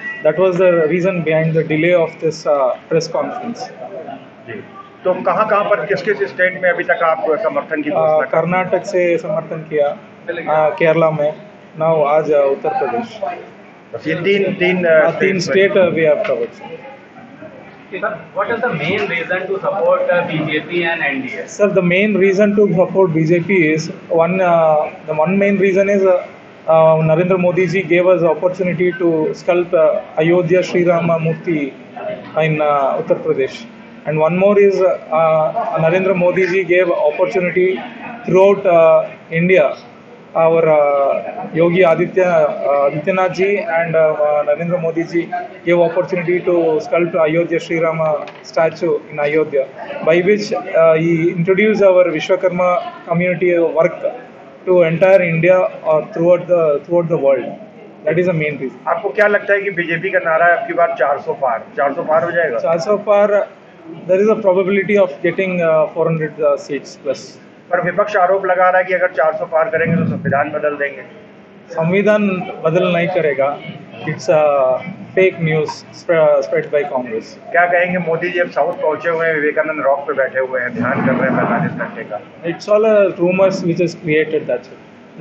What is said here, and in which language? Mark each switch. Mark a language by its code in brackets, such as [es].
[en] That was the reason behind the delay of this press conference. [hi] जी, तो कहाँ पर किस स्टेट में अभी तक आप समर्थन की घोषणा? कर्नाटक से समर्थन किया, केरला में, नाउ आज उत्तर प्रदेश। ये तीन [en] State we have covered. What is the main reason to support BJP and NDA? Sir, the main reason to support BJP is the one main reason is Narendra Modi ji gave us the opportunity to sculpt Ayodhya Shri Rama Murti in Uttar Pradesh. And one more is Narendra Modi ji gave opportunity throughout India. Our Yogi Adityanath ji and Narendra Modi ji gave opportunity to sculpt Ayodhya Shri Rama statue in Ayodhya, by which he introduced our Vishwakarma community work to entire India or throughout the world. That is the main reason. [hi] आपको क्या लगता है कि BJP का नारा है अब की बार 400 पार हो जाएगा? 400 पार, [en] there is a probability of getting 400 seats plus. [hi] पर विपक्ष आरोप लगा रहा है कि अगर 400 पार करेंगे तो संविधान बदल देंगे। संविधान बदल नहीं करेगा, [en] It's fake news spread by Congress. [hi] क्या कहेंगे, मोदी जी अब साउथ पहुंचे हुए हैं, विवेकानंद रॉक पे बैठे हुए हैं, ध्यान कर रहे हैं 45 घंटे का। [en] It's all rumours which is created, that's it.